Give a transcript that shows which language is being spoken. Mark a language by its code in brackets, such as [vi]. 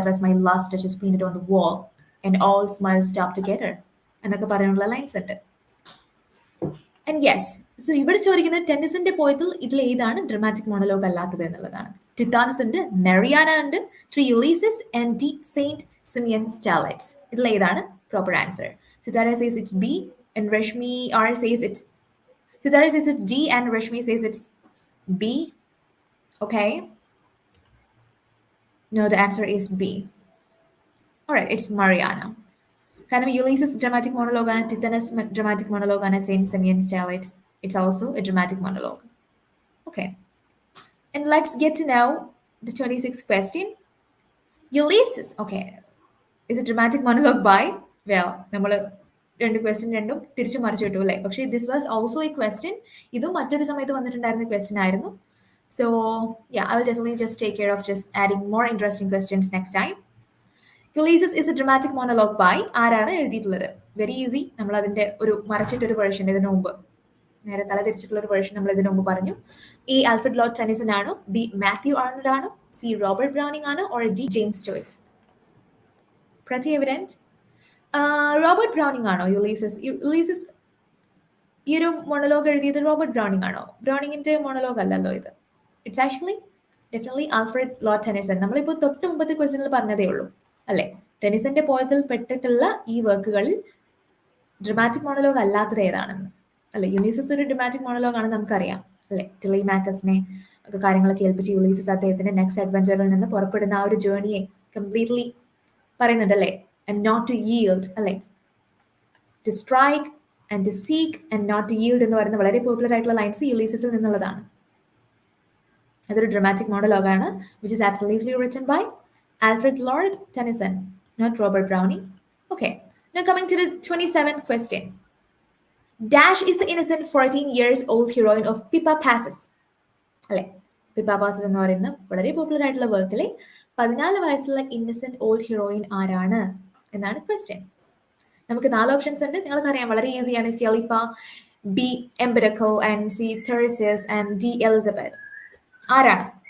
[en] that was my last stitches painted on the wall and all smiles stop together [ml] എന്നൊക്കെ പറയാനുള്ള lines ഉണ്ട്. And yes, so ഇവിടെ ചോദിക്കുന്നത് ടെന്നിസന്റെ പോയത്തിൽ ഇതിൽ ഏതാണ് ഡ്രമാറ്റിക് മോണലോഗ് അല്ലാത്തത് എന്നുള്ളതാണ്. ടിത്താനസ് ഉണ്ട്, മെറിയാന ഉണ്ട്, three Ulysses and the Saint Simeon സ്റ്റാലറ്റ്സ്. ഇതിൽ ഏതാണ് proper answer? [en] Sitara says it's B and Rashmi R says it's Sitara says it's D and Rashmi says it's B. Okay. No, the answer is B. Alright, it's Mariana. Kind of Ulysses dramatic monologue and Titanus dramatic monologue and Saint Simeon Stalates. It's also a dramatic monologue. Okay. And let's get to know the 26th question. Ulysses. Okay. Is it dramatic monologue by? [ml] Well, നമ്മൾ question രണ്ടും തിരിച്ചു മറിച്ചു കിട്ടും അല്ലേ. പക്ഷേ [en] This was also a question. [ml] ഇതും മറ്റൊരു സമയത്ത് വന്നിട്ടുണ്ടായിരുന്ന ക്വസ്റ്റ്യൻ ആയിരുന്നു. [en] So I will definitely just take care of just adding more interesting questions next time. Ulysses is a dramatic monologue by [ml] ആരാണ് എഴുതിയിട്ടുള്ളത്? [en] Very easy. [ml] നമ്മൾ അതിന്റെ ഒരു മറച്ചിട്ടൊരു വേർഷൻ ഇതിനു മുമ്പ് നേരെ തല തിരിച്ചിട്ടുള്ള ഒരു വേർഷൻ നമ്മൾ ഇതിനു മുമ്പ് പറഞ്ഞു. എ ആൽഫ്രഡ് ലോർഡ് ടെന്നിസൺ ആണോ, ബി മാത്യു ആർണോൾഡ് ആണോ, സി റോബർട്ട് ബ്രൗണിംഗ് ആണോ, or D James Joyce? [en] Pretty evident. [ml] Robert Browning ആണോ യുലീസസ്? ഈ ഒരു മോണലോഗ് എഴുതിയത് റോബർട്ട് ബ്രൗണിംഗ് ആണോ? ബ്രൗണിങ്ങിന്റെ മോണലോഗ് അല്ലല്ലോ ഇത്. [en] It's actually definitely Alfred Lord Tennyson. [ml] നമ്മളിപ്പോൾ തൊട്ട് മുമ്പത്തെ ക്വസ്റ്റ്യനിൽ പറഞ്ഞതേ ഉള്ളൂ അല്ലെ. ടെന്നിസന്റെ പോയത്തിൽ പെട്ടിട്ടുള്ള ഈ വർക്കുകളിൽ ഡ്രമാറ്റിക് മോണലോഗ് അല്ലാത്തത് ഏതാണെന്ന് അല്ലെ. യുലീസസ് ഒരു ഡ്രമാറ്റിക് മോണലോഗ് ആണെന്ന് നമുക്കറിയാം അല്ലെ. ടെലിമാക്കസിനെ ഒക്കെ കാര്യങ്ങളൊക്കെ ഏൽപ്പിച്ച് യുലീസസ് അദ്ദേഹത്തിന്റെ നെക്സ്റ്റ് അഡ്വഞ്ചറിൽ നിന്ന് പുറപ്പെടുന്ന ആ ഒരു ജേർണിയെ കംപ്ലീറ്റ്ലി പറയുന്നുണ്ട് അല്ലേ. [en] And not to yield [ml] അല്ലെ. [en] to strike and to seek and not to yield [ml] എന്ന് പറയുന്ന വളരെ പോപ്പുലർ ആയിട്ടുള്ള ലൈൻസ് യുലീസസിൽ നിന്നുള്ളതാണ്. അതൊരു dramatic മോണോലോഗാണ് [en] Which is absolutely written by Alfred Lord Tennyson, not Robert Browning. Okay, now coming to the 27th question. Dash is the innocent 14 years old heroine of Pippa Passes. [ml] അല്ലെ, Pippa passes എന്ന് പറയുന്ന വളരെ popular ആയിട്ടുള്ള വർക്കിലെ 14 വയസ്സുള്ള Innocent old heroine ആരാണ് എന്നാണ് question. നമുക്ക് 4 options ഉണ്ട്. നിങ്ങൾക്കറിയാം വളരെ ഈസിയാണ്. ഫിലിപ്പ, B എംബറക്കൽ and C തെർസിയസ് and D Elizabeth. ആരാണ്?